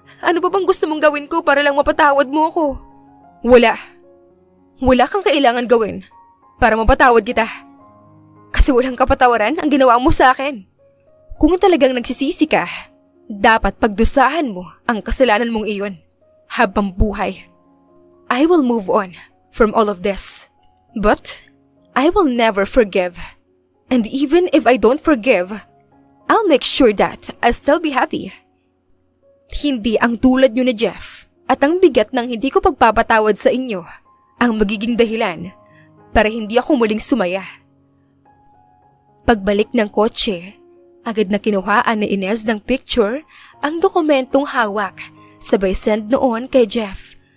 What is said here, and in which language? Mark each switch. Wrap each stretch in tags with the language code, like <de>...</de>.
<tl>Ano ba bang gusto mong gawin ko para lang mapatawad mo ako? Wala. Wala kang kailangan gawin para mapatawad kita. Kasi walang kapatawaran ang ginawa mo sa akin. Kung talagang nagsisisi ka, dapat pagdusahan mo ang kasalanan mong iyon habang buhay.</tl> <en>I will move on from all of this. But I will never forgive. And even if I don't forgive, I'll make sure that I'll still be happy.</en> <tl>Hindi ang tulad nyo ni Jeff at ang bigat ng hindi ko pagpapatawad sa inyo ang magiging dahilan para hindi ako muling sumaya. Pagbalik ng kotse, agad na kinuhaan ni Inez ng picture ang dokumentong hawak, sabay send noon kay Jeff.</tl>